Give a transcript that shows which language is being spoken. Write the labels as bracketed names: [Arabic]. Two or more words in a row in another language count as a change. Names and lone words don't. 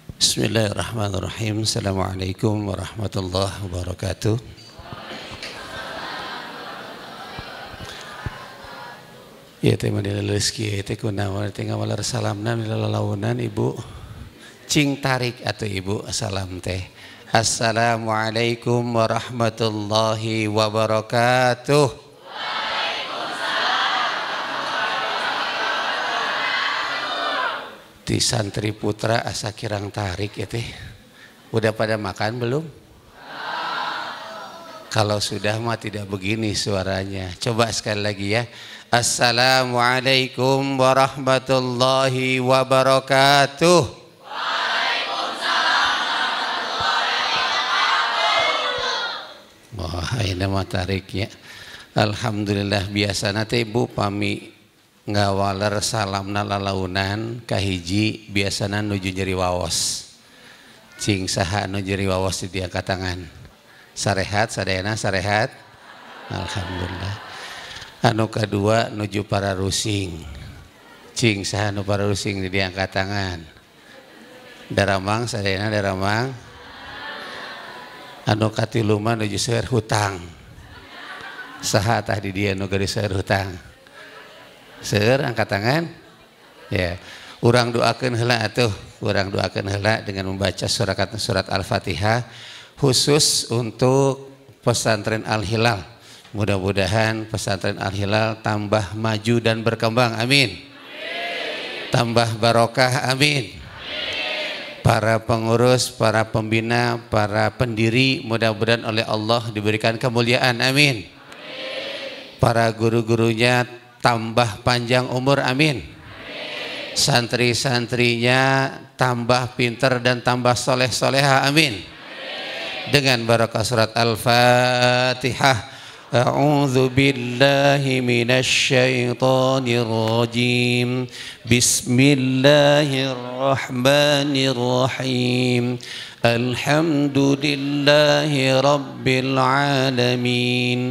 [Arabic] بسم الله الرحمن الرحيم. السلام عليكم ورحمة الله وبركاته. [Sundanese] Ya teh madina leuski teh kunaon teh ngawalar salamna milalaunan Ibu cing tarik atau Ibu salam teh. [Arabic] السلام عليكم ورحمة الله وبركاته. [Sundanese] Di santri putra asa kirang tarik ya teh. [Indonesian] Udah pada makan belum? Kalau sudah mah tidak begini suaranya. Coba sekali lagi ya. [Arabic] السلام عليكم ورحمة الله وبركاته. وعليكم السلام ورحمة الله وبركاته. [Indonesian] Wah, ini [Sundanese] mah tariknya. Alhamdulillah biasa nanti Ibu pami ngawaler salamna lalaunan kahiji biasana nuju nyeri waos. Cing saha nu nyeri waos di diangkat tangan. Sarehat sadayana sarehat. Alhamdulillah. Anu kadua nuju para rusing. Cing saha nu para rusing di diangkat tangan. Daramang sadayana daramang. Anu katilu mah nuju seueur hutang. Saha tah di dieu nu geulis seueur hutang? Seueur angkat tangan. Ya, urang doakeun heula atuh, urang doakeun heula [Indonesian] dengan membaca surat Al-Fatihah khusus untuk pesantren Al-Hilal. Mudah-mudahan pesantren Al-Hilal tambah maju dan berkembang. Amin. Tambah barokah. Amin. Para pengurus, para pembina, para pendiri mudah-mudahan oleh Allah diberikan kemuliaan. Amin. Para guru-gurunya tambah panjang umur. Amin. Santri-santrinya tambah pinter dan tambah soleh-soleha. Amin. Dengan barakah surat Al-Fatihah. [Arabic] أعوذ بالله من الشيطان الرجيم. بسم الله الرحمن الرحيم. الحمد لله رب العالمين.